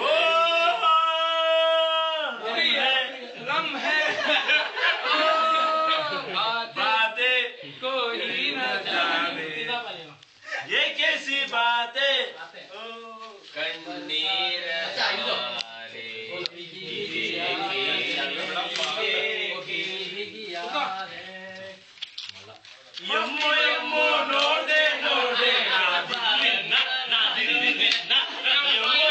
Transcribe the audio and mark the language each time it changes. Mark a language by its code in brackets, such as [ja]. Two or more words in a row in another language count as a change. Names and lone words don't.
[hi] लम्हे बातें कोई न जाने ये कैसी बात है [kn] ಕಣ್ಣೀರ ಯಮ್ಮು ಯಮ್ಮು ನೋಡೆ ನೋಡೆ